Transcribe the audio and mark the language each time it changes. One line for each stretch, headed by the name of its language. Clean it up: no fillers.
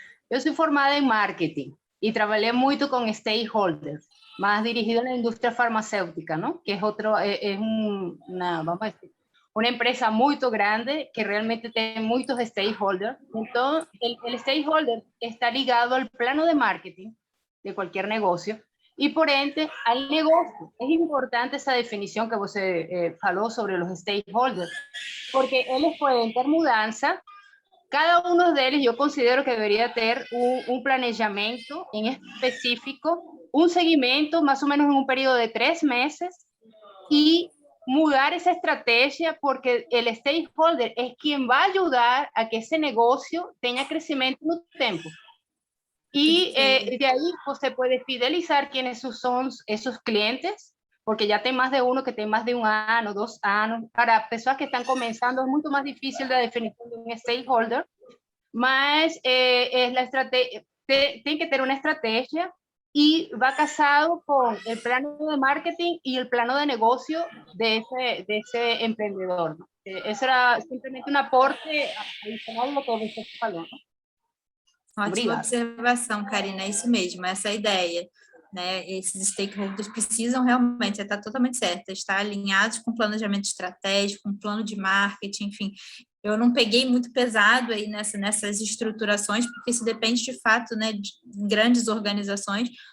Portuguese: Eu sou formada em marketing e trabalhei muito com stakeholders, mas dirigido na indústria farmacêutica, não? Que é uma empresa muito grande que realmente tem muitos stakeholders. Então, o stakeholder está ligado ao plano de marketing de qualquer negócio.
Spanish: Y por ende, al negocio. Es importante esa definición que
Portuguese: você falou
Spanish: sobre los stakeholders, porque ellos pueden ter mudanza. Cada uno de ellos yo considero que debería ter un planeamiento en específico, un seguimiento más o menos en un periodo de 3 meses y mudar esa estrategia, porque el stakeholder es quien va a ayudar a que ese negocio tenga crecimiento en un tiempo. Y de ahí
Portuguese: você pode
Spanish: fidelizar quienes son esos clientes, porque ya tem más de uno que tem más de
Portuguese: 1 ano, 2 anos. Para pessoas
Spanish: que están comenzando es mucho más difícil la definición de un stakeholder, mas la estrategia, tiene que tener una estrategia y va casado con el plano de marketing y el plano de negocio de ese emprendedor, ¿no? Eso era simplemente un aporte adicional a lo que
Portuguese: você falou,
Spanish: ¿no?
Portuguese: Ótima observação, Karina, é isso mesmo, essa é a ideia, né? Esses stakeholders precisam realmente, você está totalmente certa, estar alinhados com planejamento estratégico, com plano de marketing, enfim. Eu não peguei muito pesado aí nessas estruturações, porque isso depende de fato, né, de grandes organizações.